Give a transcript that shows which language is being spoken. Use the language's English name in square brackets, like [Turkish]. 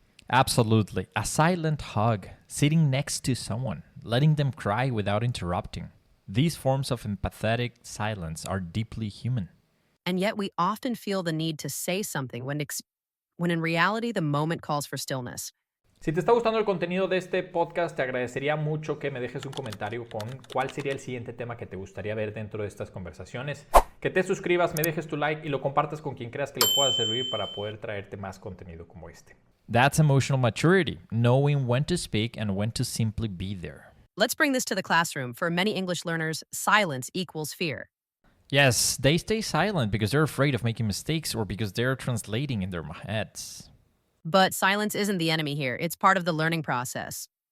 [English] Absolutely. A silent hug, sitting next to someone, letting them cry without interrupting. These forms of empathetic silence are deeply human. And yet we often feel the need to say something when in reality the moment calls for stillness. [Spanish] Si te está gustando el contenido de este podcast, te agradecería mucho que me dejes un comentario con cuál sería el siguiente tema que te gustaría ver dentro de estas conversaciones. Que te suscribas, me dejes tu like y lo compartas con quien creas que le pueda servir para poder traerte más contenido como este. [English] That's emotional maturity, knowing when to speak and when to simply be there. Let's bring this to the classroom. For many English learners, silence equals fear. Yes, they stay silent because they're afraid of making mistakes or because they're translating in their heads. But silence isn't the enemy here. It's part of the learning process.